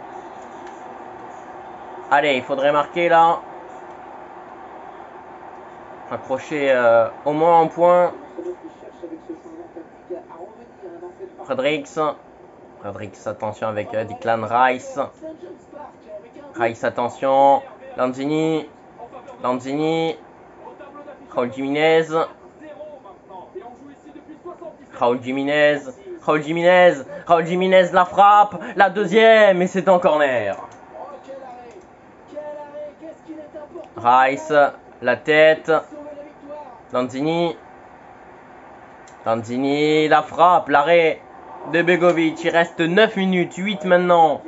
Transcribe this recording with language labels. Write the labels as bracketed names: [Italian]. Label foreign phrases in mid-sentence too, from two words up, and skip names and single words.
[French] Allez, il faudrait marquer là. Accrocher au moins un point. Fredericks. Fredericks, attention avec Declan Rice. Rice, attention. Lanzini. Lanzini. Raúl Jiménez. Raúl Jiménez. Raúl Jiménez. Raúl Jiménez, la frappe. La deuxième. Et c'est en corner. Rice. La tête. Lanzini. Lanzini, la frappe. L'arrêt de Begovic. Il reste 9 minutes. 8 maintenant.